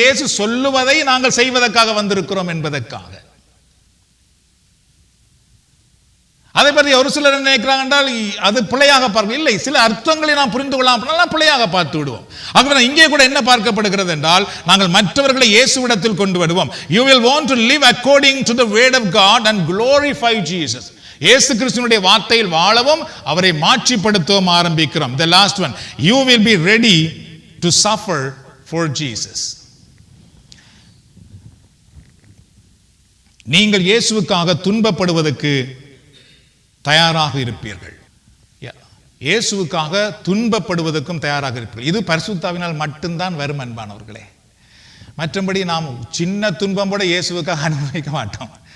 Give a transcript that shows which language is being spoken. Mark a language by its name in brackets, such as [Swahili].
[Tamil] இயேசு சொல்லுவதை நாங்கள் செய்வதற்காக வந்திருக்கிறோம் என்பதற்காக. அதை பற்றி ஒரு சிலர் என்ன நினைக்கிறாங்க என்றால் அது பிழையாக பார்க்க இல்லை, சில அர்த்தங்களை நாம் புரிந்து கொள்ளலாம், பிழையாக பார்த்து விடுவோம். ஆகவே இங்கே கூட என்ன பார்க்கப்படுகிறது என்றால், நாங்கள் மற்றவர்களை இயேசுவிடத்தில் கொண்டு வருவோம். [English] You will want to live according to the word of God and glorify Jesus. [Tamil] இயேசு கிறிஸ்துவினுடைய வார்த்தையில் வாழவும் அவரை மாட்சிப்படுத்தவும் ஆரம்பிக்கிறோம். [English] The last one, you will be ready to suffer for Jesus. [Tamil] நீங்கள் இயேசுவுக்காக துன்பப்படுவதற்கு தயாராக இருப்பீர்கள். இயேசுவுக்காக துன்பப்படுவதற்கும் தயாராக இருப்பீர்கள். இது பரிசுத்தாவினால் மட்டும்தான் வரும் அன்பானவர்களே. மற்றபடி நாம் சின்ன துன்பம் கூட இயேசுவுக்காக அனுபவிக்க மாட்டோம்.